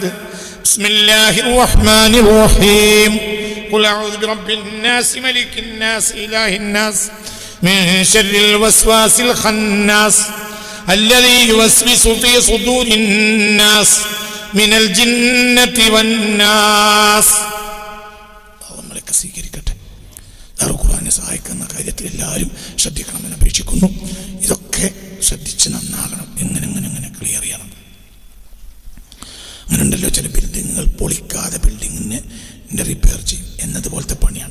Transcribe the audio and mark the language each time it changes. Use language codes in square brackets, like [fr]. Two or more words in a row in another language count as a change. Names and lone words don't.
[ar] بسم الله الرحمن الرحيم. قل أعوذ برب الناس ملك الناس إله الناس من شر الوسواس الخناس الذي يوسوس في صدور الناس من الجنة والناس. [ml] ഖുർആനെ സഹായിക്കുന്ന കാര്യത്തിൽ എല്ലാവരും ശ്രദ്ധിക്കണമെന്ന് അപേക്ഷിക്കുന്നു. ഇതൊക്കെ ശ്രദ്ധിച്ച് നന്നാകണം. എങ്ങനെ ക്ലിയർ ചെയ്യണം. അങ്ങനെ ഉണ്ടല്ലോ ചില ബിൽഡിങ്ങുകൾ പൊളിക്കാതെ ബിൽഡിങ്ങിനെ റിപ്പയർ ചെയ്യും എന്നതുപോലത്തെ പണിയാണ്.